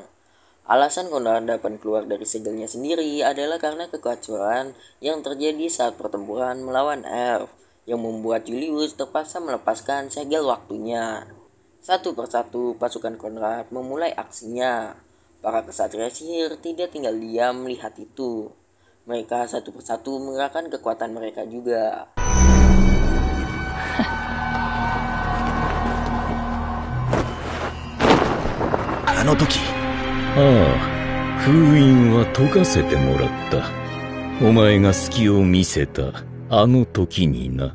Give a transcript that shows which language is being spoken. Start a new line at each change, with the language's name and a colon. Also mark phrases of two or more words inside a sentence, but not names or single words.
Indonesian: Alasan Conrad dapat keluar dari segelnya sendiri adalah karena kekacauan yang terjadi saat pertempuran melawan Elf, yang membuat Julius terpaksa melepaskan segel waktunya. Satu persatu pasukan Conrad memulai aksinya. Para kesatria sihir tidak tinggal diam melihat itu. Mereka satu persatu mengerahkan kekuatan mereka juga.
Japanese: 封印は解かせてもらった。お前が隙を見せたあの時にな。